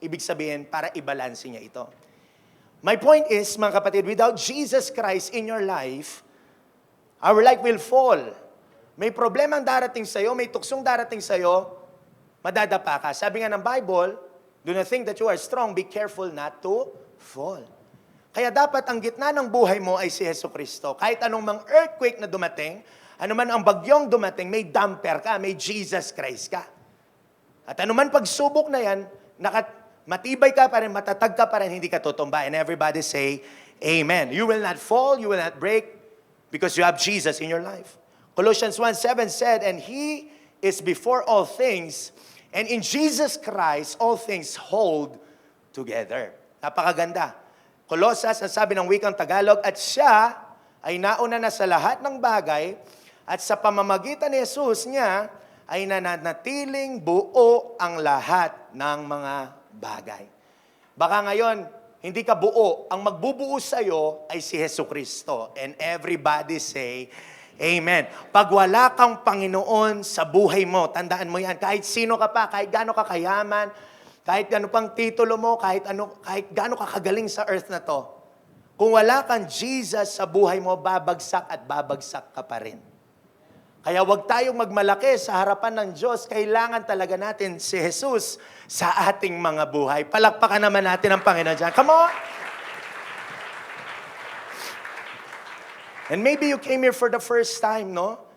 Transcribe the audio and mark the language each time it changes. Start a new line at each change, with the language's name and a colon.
Filipino: Ibig sabihin, para i-balance niya ito.
English: My point is,
Filipino: mga kapatid,
English: without Jesus Christ in your life, our life will fall.
Filipino: May problemang darating sa'yo, may tuksong darating sa'yo, madadapa ka. Sabi nga ng Bible,
English: do not think that you are strong, be careful not to fall.
Filipino: Kaya dapat ang gitna ng buhay mo ay si Hesus Kristo. Kahit anong mga earthquake na dumating, anuman ang bagyong dumating, may damper ka, may Jesus Christ ka. At anuman pagsubok na yan, matibay ka pa rin, matatag ka pa rin, hindi ka tutumba.
English: And everybody say, Amen. You will not fall, you will not break, because you have Jesus in your life. Colossians 1:7 said, and He is before all things, and in Jesus Christ, all things hold together.
Filipino: Napakaganda. Colossus, ang sabi ng wikang Tagalog, at siya ay nauna na sa lahat ng bagay, at sa pamamagitan ni Jesus niya, ay nananatiling buo ang lahat ng mga bagay. Baka ngayon, hindi ka buo. Ang magbubuo sa'yo ay si Jesucristo.
English: And everybody say, Amen.
Filipino: Pag wala kang Panginoon sa buhay mo, tandaan mo yan, kahit sino ka pa, kahit gaano ka kayaman, kahit ano pang titulo mo, kahit gaano ka kagaling sa earth na to, kung wala kang Jesus sa buhay mo, babagsak at babagsak ka pa rin. Kaya wag tayong magmalaki sa harapan ng Diyos. Kailangan talaga natin si Jesus sa ating mga buhay. Palakpakan naman natin ang Panginoon dyan.
English: Come on! And maybe you came here for the first time, no?